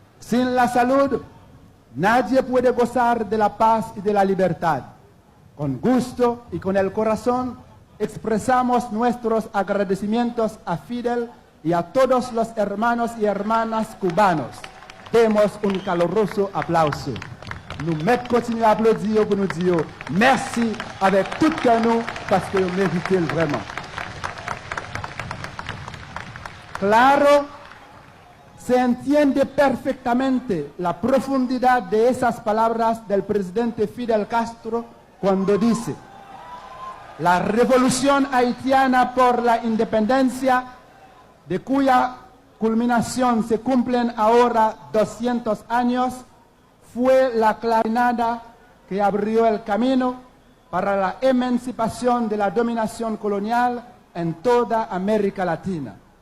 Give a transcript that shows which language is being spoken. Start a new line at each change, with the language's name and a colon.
Spanish: Sin la salud, nadie puede gozar de la paz y de la libertad. Con gusto y con el corazón expresamos nuestros agradecimientos a Fidel y a todos los hermanos y hermanas cubanos. Demos un caluroso aplauso.
French: Nous continuons à applaudir pour nous dire merci avec tout cœur nous parce que nous méritons vraiment.
Spanish: Claro, se entiende perfectamente la profundidad de esas palabras del presidente Fidel Castro cuando dice: la revolución haitiana por la independencia, de cuya culminación se cumplen ahora 200 años, fue la clarinada que abrió el camino para la emancipación de la dominación colonial en toda América Latina.